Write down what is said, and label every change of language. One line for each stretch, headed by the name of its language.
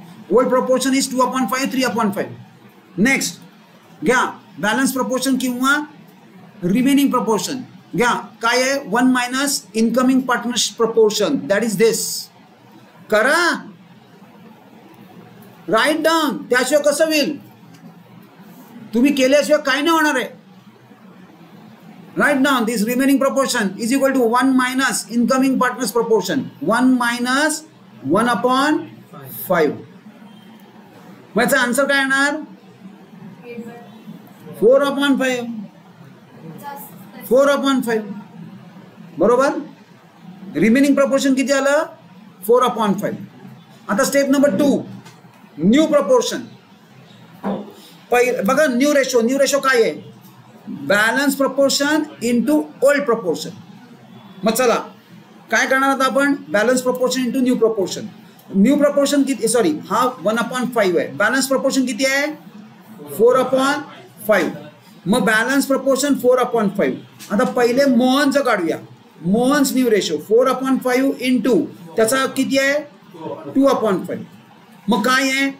English: Old proportion is 2/5 3/5.
Marathi: Next घ्या balance proportion किंवा remaining proportion घ्या. काय आहे 1 - incoming partners proportion,
English: That is this.
Marathi: करा राईट डाऊन. त्याशिवाय कसं होईल, तुम्ही केल्याशिवाय काय नाही होणार आहे.
English: Write down this remaining proportion is equal to 1 minus incoming partners proportion. 1 minus 1 upon 5.
Marathi: मग याचा आन्सर काय येणार?
English: 4 upon 5. 4 upon 5. बरोबर?
Marathi: रिमेनिंग प्रपोर्शन किती आलं?
English: 4 upon 5.
Marathi: आता स्टेप नंबर 2, न्यू प्रपोर्शन. बघा न्यू रेशो काय आहे?
English: Balance proportion into old proportion.
Marathi: मग चला काय करणार आता आपण?
English: Balance proportion into new proportion.
Marathi: New proportion किती, सॉरी हा 1 upon 5 आहे. बॅलन्स प्रपोर्शन किती आहे?
English: 4 upon 5.
Marathi: मग बॅलन्स प्रपोर्शन 4 upon 5. आता पहिले मोहनचं काढूया. Mohan's new ratio 4 upon 5 into त्याचा किती आहे?
English: 2 upon 5.
Marathi: मग काय आहे?